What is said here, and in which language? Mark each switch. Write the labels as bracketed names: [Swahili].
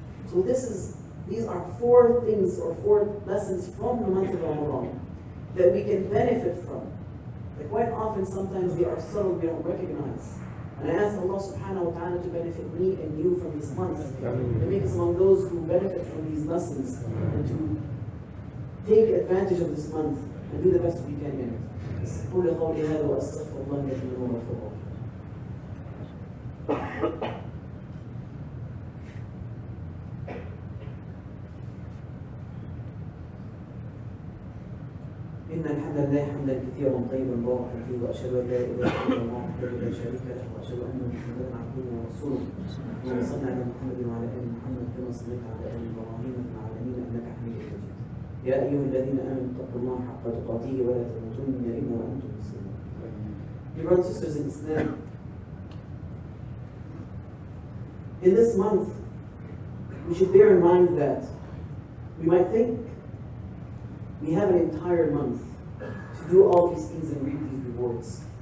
[English] So these are four things or four lessons from the month of Ramadan that we can benefit from. But quite often, sometimes they are subtle, we don't recognize. And I ask Allah subhanahu wa ta'ala to benefit me and you from this month, and make us among those who benefit from these lessons, and to take advantage of this month and do the best we can in it. [Arabic] قولوا قولي هذا واستغفر الله لكم وغفور الله. إن الحمد لله حمدا كثيرا طيبا مباركا فيه وأشهد أن لا إله إلا الله وحده لا شريك له وأشهد أن محمدا عبده ورسوله. اللهم صل على محمد وعلى آل محمد كما صليت على آل إبراهيم في العالمين إنك حميد مجيد. يا أيها الذين آمنوا اتقوا الله حق تقاته ولا تموتن إلا وأنتم مسلمون. [English] Dear brothers and sisters in Islam, in this month, we should bear in mind that we might think we have an entire month to do all these things and reap these rewards.